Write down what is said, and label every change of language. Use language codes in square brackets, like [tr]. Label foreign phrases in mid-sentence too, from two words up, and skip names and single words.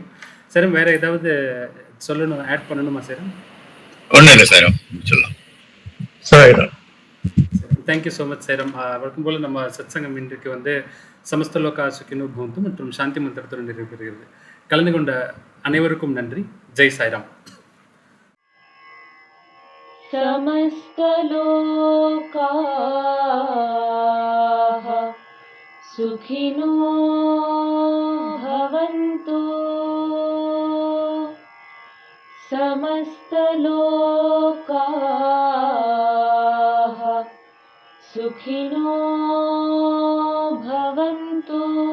[ta] சேரம், வேறு ஏதாவது சொல்லணும், ஆட் பண்ணணுமா சேரம்? ஒன்றும் இல்லை சேரம், சொல்லலாம். [en] thank you so much சேரம். [ta] வழக்கம் போல் நம்ம சத்சங்கம் இன்றைக்கு வந்து [sa] समस्त लोकाः सुखिनो भवन्तु [ta] மற்றும் சாந்தி மந்திரத்துடன் நிறைவேறுகிறது. கலந்து கொண்ட அனைவருக்கும் நன்றி. ஜெய் சாய்ராம். [sa] समस्त लोकाः सुखिनो भवन्तु, समस्त लोकाः सुखिनो भवन्तु,